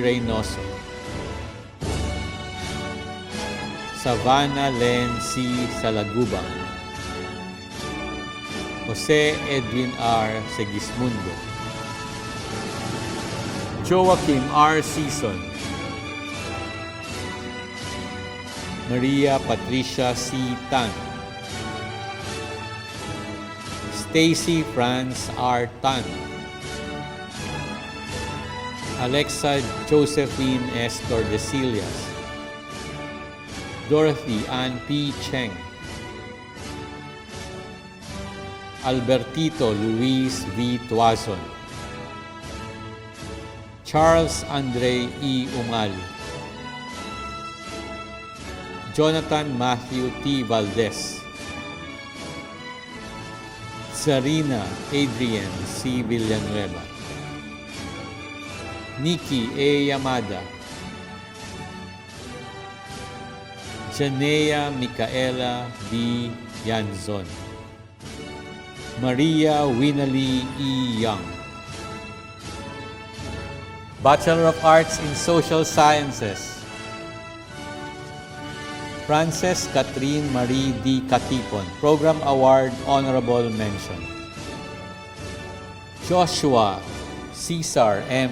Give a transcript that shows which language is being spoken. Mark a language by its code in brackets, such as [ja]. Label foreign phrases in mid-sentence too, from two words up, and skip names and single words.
[en] Reynoso, Savannah Len C. Salagubang, Jose Edwin R. Segismundo, Joaquim R. Season, Maria Patricia C. Tan, Stacy France R. Tan, Alexa Josephine S. Tordesillas, Dorothy Ann P. Cheng, Albertito Luis V. Tuazon, Charles Andre E. Umali, Jonathan Matthew T. Valdez, Sarina Adrian C. Villanueva, Nikki A. Yamada, Janea Micaela B. Yanzon, Maria Winali E. Young, Bachelor of Arts in Social Sciences, Frances Catherine Marie D. Katipon, Program Award Honorable Mention, Joshua Cesar M.